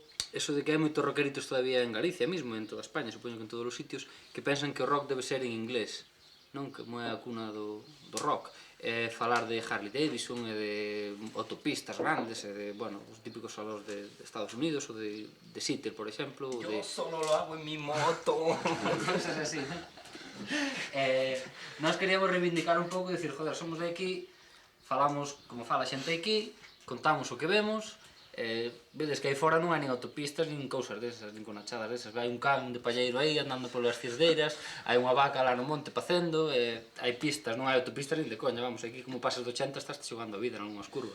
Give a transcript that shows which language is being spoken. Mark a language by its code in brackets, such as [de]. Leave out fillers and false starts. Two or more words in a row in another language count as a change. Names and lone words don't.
[gl] Eso de que hai moitos rockeritos todavía en Galicia mesmo, en toda España, supoño que en todos os sitios, que pensan que o rock debe ser en inglés, non? Como é a cuna do rock. Falar de Harley Davidson e de autopistas grandes e de, bueno, os típicos falos de Estados Unidos ou de Seattle, por exemplo. [es] Yo solo lo hago en mi moto. Cosas así, [gl] non? Nós queríamos reivindicar un pouco e dicir, joder, somos de aquí, falamos como fala a xente aquí, contamos o que vemos. Vedes que aí fora non hai nin autopistas, nin cousas desas, nin conachadas desas. Hai un can de palleiro aí andando polas cirdeiras, hai unha vaca lá no monte pacendo, hai pistas, non hai autopistas nin de coña, vamos, aquí como pasas do 80 estás xogando a vida en algunhas curvas.